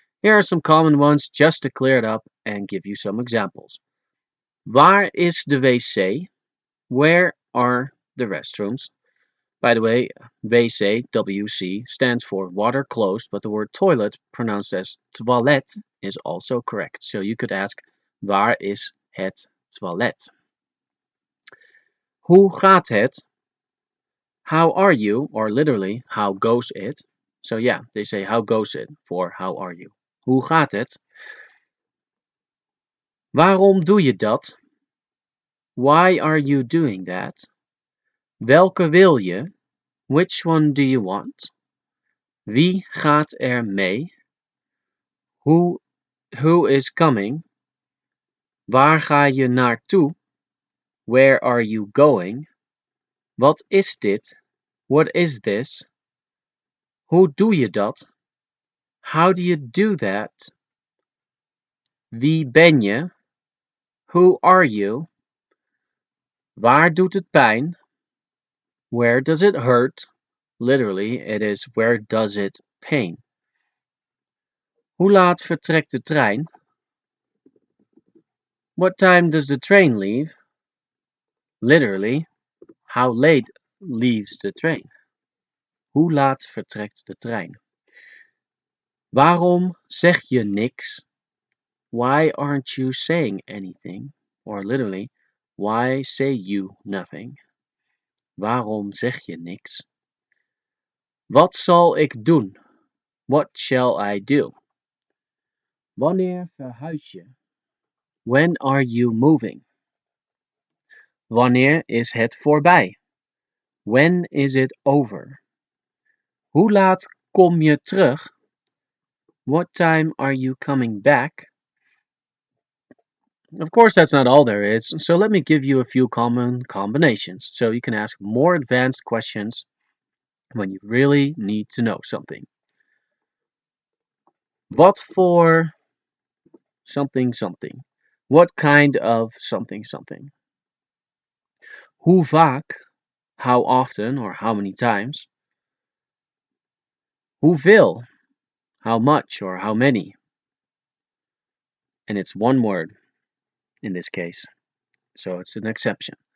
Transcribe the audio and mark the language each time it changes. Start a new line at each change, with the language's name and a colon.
English: Here are some common ones just to clear it up and give you some examples.
Dutch: Waar is de wc?
English: Where are the restrooms? By the way, WC, WC, stands for water closed, but the word toilet, pronounced as toilet, is also correct. So you could ask,
Dutch: waar is het toilet? Hoe gaat het?
English: How are you? Or literally, how goes it? So yeah, they say how goes it for how are you.
Dutch: Hoe gaat het? Waarom doe je dat?
English: Why are you doing that?
Dutch: Welke wil je?
English: Which one do you want?
Dutch: Wie gaat er mee?
English: Who is coming?
Dutch: Waar ga je naartoe?
English: Where are you going?
Dutch: Wat is dit?
English: What is this?
Dutch: Hoe doe je dat?
English: How do you do that?
Dutch: Wie ben je?
English: Who are you?
Dutch: Waar doet het pijn?
English: Where does it hurt? Literally, it is where does it pain?
Dutch: Hoe laat vertrekt de trein?
English: What time does the train leave? Literally, how late leaves the train?
Dutch: Hoe laat vertrekt de trein? Waarom zeg je niks?
English: Why aren't you saying anything? Or literally, why say you nothing?
Dutch: Waarom zeg je niks? Wat zal ik doen?
English: What shall I do?
Dutch: Wanneer verhuis je?
English: When are you moving?
Dutch: Wanneer is het voorbij?
English: When is it over?
Dutch: Hoe laat kom je terug?
English: What time are you coming back? Of course, that's not all there is, so let me give you a few common combinations so you can ask more advanced questions when you really need to know something.
Dutch: Wat voor something something?
English: What kind of something something?
Dutch: Hoe vaak?
English: How often or how many times?
Dutch: Hoeveel?
English: How much or how many? And it's one word in this case, so it's an exception.